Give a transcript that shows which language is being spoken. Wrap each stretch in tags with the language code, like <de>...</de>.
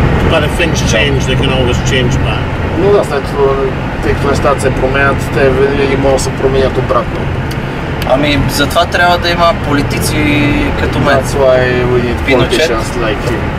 <en>But if things change, they can always change back.</en> <bg>Но да, след тъй като нещата се променят, те винаги могат да се променят обратно. Ами, затова трябва да има политици като мен.</bg> <en>That's why we need politicians like you.</en>